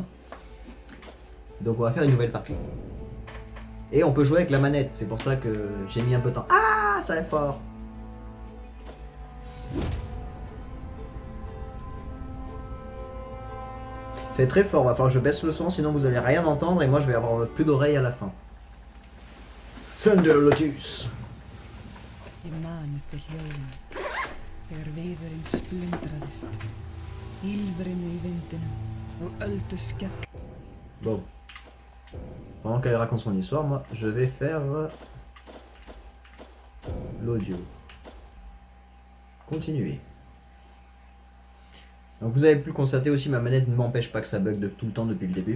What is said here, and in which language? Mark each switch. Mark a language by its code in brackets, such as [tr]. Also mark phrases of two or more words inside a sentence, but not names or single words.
[fr] Donc on va faire une nouvelle partie. Et on peut jouer avec la manette, c'est pour ça que j'ai mis un peu de temps. Ah, ça est fort. C'est très fort, va falloir que je baisse le son, sinon vous allez rien entendre et moi je vais avoir plus d'oreilles à la fin. Thunder Lotus. [is] Ég man eftir hljóðum, þegar viðurinn splundraðist, ýlfrinu í vindinum og öldu skell. [fr] Bon. Pendant qu'elle raconte son histoire, moi je vais faire l'audio. Continuer. Donc vous avez pu constater aussi, ma manette ne m'empêche pas que ça bug de tout le temps depuis le début.